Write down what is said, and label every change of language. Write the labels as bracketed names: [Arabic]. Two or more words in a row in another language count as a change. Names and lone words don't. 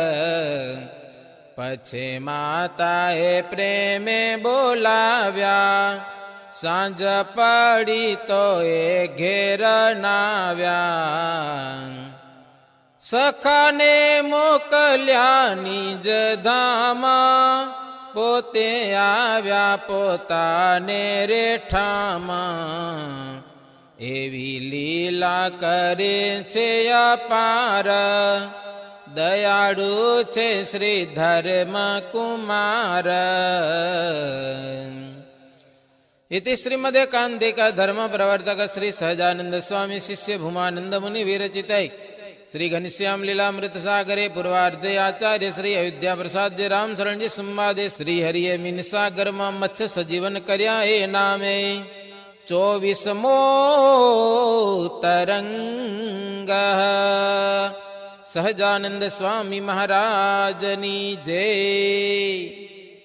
[Gujarati] પછી માતાએ પ્રેમે બોલાવ્યા સાંજ પડી તો એ ઘેર નાવ્યા સખાને મોકલ્યા નિજ ધામા પોતે આવ્યા પોતાને રેઠામાં એવી લીલા કરે છે અપાર દયાળુ છે શ્રી ધર્મ કુમાર [Sanskrit] इति श्रीमदेकान्तिक धर्म प्रवर्तक श्री सहजानंद स्वामी शिष्य भूमानंद मुनि विरचितै श्री घनश्याम लीलामृत सागरे पूर्वार्धे आचार्य श्री अयोध्या प्रसाद जी राम शरण जी संवादे [Gujarati] શ્રી હરિએ મીન સાગરમાં મત્સ્ય સજીવન કર્યા એ નામે 24મો તરંગ સહજાનંદ સ્વામી મહારાજની જય.